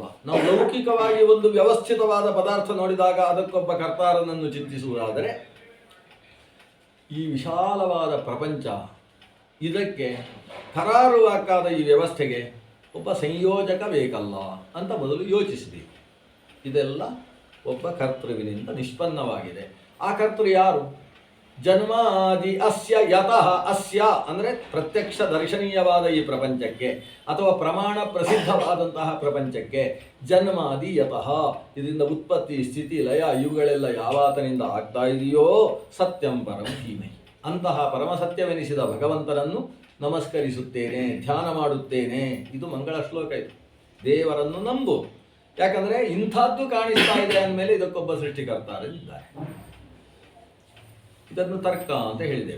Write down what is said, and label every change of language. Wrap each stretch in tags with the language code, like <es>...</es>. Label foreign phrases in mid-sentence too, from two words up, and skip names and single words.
<kn>ನಾವು ಲೌಕಿಕವಾಗಿ ಒಂದು ವ್ಯವಸ್ಥಿತವಾದ ಪದಾರ್ಥ ನೋಡಿದಾಗ ಅದಕ್ಕೊಬ್ಬ ಕರ್ತಾರನನ್ನು ಚಿಂತಿಸುವುದಾದರೆ, ಈ ವಿಶಾಲವಾದ ಪ್ರಪಂಚ, ಇದಕ್ಕೆ ಕರಾರುವಾಕ್ಕಾದ ಈ ವ್ಯವಸ್ಥೆಗೆ ಒಬ್ಬ ಸಂಯೋಜಕ ಬೇಕಲ್ಲ ಅಂತ ಮೊದಲು ಯೋಚಿಸಬೇಕು. ಇದೆಲ್ಲ ಒಬ್ಬ ಕರ್ತೃವಿನಿಂದ ನಿಷ್ಪನ್ನವಾಗಿದೆ. ಆ ಕರ್ತೃ ಯಾರು?</kn> <sa>ಜನ್ಮಾದಿ ಅಸ್ಯ ಯತಃ.</sa> <kn>ಅಸ್ಯ ಅಂದರೆ ಪ್ರತ್ಯಕ್ಷ ದರ್ಶನೀಯವಾದ ಈ ಪ್ರಪಂಚಕ್ಕೆ ಅಥವಾ ಪ್ರಮಾಣ ಪ್ರಸಿದ್ಧವಾದಂತಹ ಪ್ರಪಂಚಕ್ಕೆ</kn> <sa>ಜನ್ಮಾದಿ ಯತಃ,</sa> <kn>ಇದರಿಂದ ಉತ್ಪತ್ತಿ ಸ್ಥಿತಿ ಲಯ ಇವುಗಳೆಲ್ಲ ಯಾವಾತನಿಂದ ಆಗ್ತಾ ಇದೆಯೋ</kn> <sa>ಸತ್ಯಂ ಪರಂ ಧೀಮಹಿ,</sa> <kn>ಅಂತಹ ಪರಮಸತ್ಯವೆನಿಸಿದ ಭಗವಂತನನ್ನು ನಮಸ್ಕರಿಸುತ್ತೇನೆ, ಧ್ಯಾನ ಮಾಡುತ್ತೇನೆ. ಇದು ಮಂಗಳ ಶ್ಲೋಕ. ಇದು ದೇವರನ್ನು ನಂಬು. ಯಾಕಂದರೆ ಇಂಥದ್ದು ಕಾಣಿಸ್ತಾ ಇದೆ ಅಂದಮೇಲೆ ಇದಕ್ಕೊಬ್ಬ ಸೃಷ್ಟಿಕರ್ತಾರಿದ್ದಾರೆ. ಇದನ್ನು ತರ್ಕ ಅಂತ ಹೇಳಿದ್ದೇವೆ.</kn>